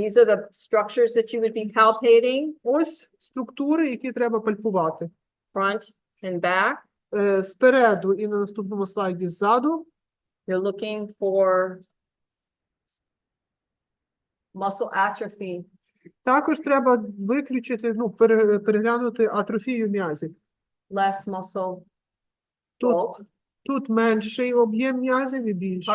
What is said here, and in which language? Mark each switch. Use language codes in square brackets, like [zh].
[en] These are the structures that you would be palpating, [uk] Ось структури, які треба пальпувати. [en] front and back. [uk] Спереду і на наступному слайді ззаду. [en] You're looking for muscle atrophy. [uk] Також треба виключити, переглянути атрофію м'язів. [en] Less muscle [uk] Тут, [en] bulk. [uk] тут менший об'єм м'язів і більший.